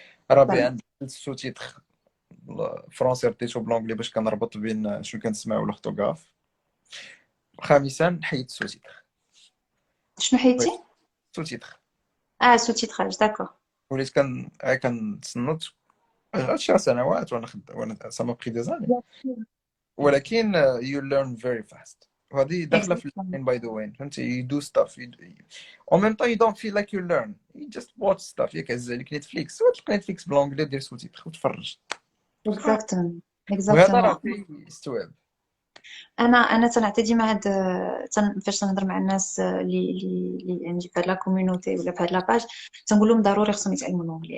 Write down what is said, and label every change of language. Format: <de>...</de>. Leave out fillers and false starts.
<ar>رابعا السوتيتر الفرنسي رديتو بالونغلي باش كنربط بين شنو كنسمعوا والاورتوغراف. خامسا حيدت السوتيتر. شنو حيدتي؟ سوتيتر. سوتيتراج داكور. وليت كنتصنت هادشي سنوات وانا سا مو بري دي زاني.</ar> <en>ولكن you learn very fast. وهذه داخله في learning by the way. فهمتي you do stuff en même temps you don't feel like you learn. you just watch stuff.</en> <ar>ياك عز عليك نتفليكس وتلقى نتفليكس بالانجلي دير سوتيتر وتفرج. اكزاكتومون وهذا راه يستوعب. انا تنعطي ديما هاد فاش تنهضر مع الناس اللي عندي في هاد لا كوميونيتي ولا في هاد لاباج تنقول لهم ضروري خصهم يتعلموا اللونجلي.</ar>